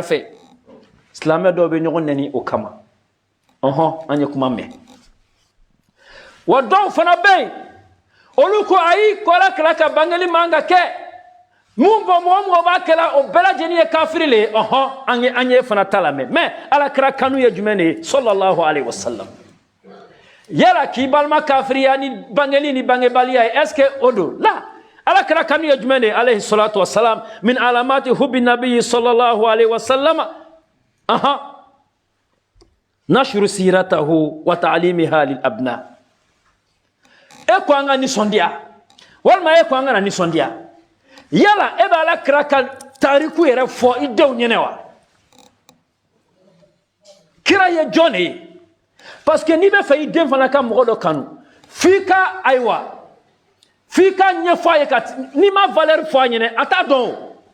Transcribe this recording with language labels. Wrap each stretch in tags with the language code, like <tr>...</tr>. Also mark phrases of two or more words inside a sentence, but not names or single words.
<bm>fɛ silamɛ dɔw bɛ ɲɔgɔn nɛni o kama an ye kuma mɛn wa dɔw fana bɛ yen olu ko ayi ko ala kira ka bangeli man ka kɛ mun bɔ mɔgɔ b'a kɛla o bɛɛ lajɛlen ye kafiri le ye an ye fana ta lamɛn mais ala kira kanu ye jumɛn de ye</bm> <ar>صلى الله عليه وسلم</ar> <bm>yala k'i balima kafiriya ni bangeli ni bangebaliya ye</bm> <fr>est ce que</fr> <bm>o don la ala kira kanu ye jumɛn de ye</bm> <ar>عليه الصلاة والسلام من علامات حب النبي صلى الله عليه وسلم نشر سيرته وتعليمها للأبناء</ar> <bm>e ko an ka nisɔndiya walima e ko an ka na nisɔndiya yala e bɛ ala kira ka tariku yɛrɛ fɔ i denw ɲɛnɛ wa kira ye jɔn de ye</bm> <fr>parce que</fr> <bm>n'i bɛ fɛ i den fana ka mɔgɔ dɔ kanu f'i ka ayiwa f'i ka ɲɛfɔ a ye ka n'i ma valeur fɔ a ɲɛnɛ a t'a dɔn o</bm>